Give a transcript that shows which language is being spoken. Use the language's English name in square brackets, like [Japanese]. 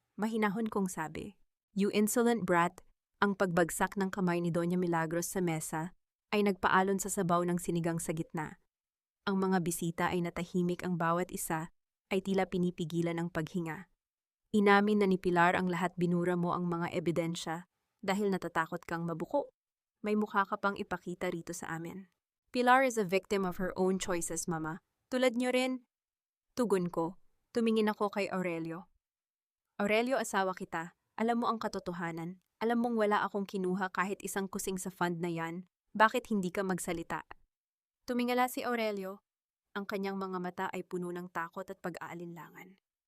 [Filipino] Mahinahon kong sabi. [English] You insolent brat. [Filipino] Ang pagbagsak ng kamay ni Doña Milagros sa mesa ay nagpaalon sa sabaw ng sinigang sa gitna. Ang mga bisita ay natahimik, ang bawat isa ay tila pinipigilan ang paghinga. Inamin na ni Pilar ang lahat, binura mo ang mga ebidensya dahil natatakot kang mabuko. May mukha ka pang ipakita rito sa amin. [English] Pilar is a victim of her own choices, Mama. [Filipino] Tulad niyo rin. Tugon ko. Tumingin ako kay Aurelio. Aurelio, asawa kita. Alam mo ang katotohanan. Alam mong wala akong kinuha kahit isang kusing sa fund na yan. Bakit hindi ka magsalita? Tumingala si Aurelio. Ang kanyang mga mata ay puno ng takot at pag-aalinlangan.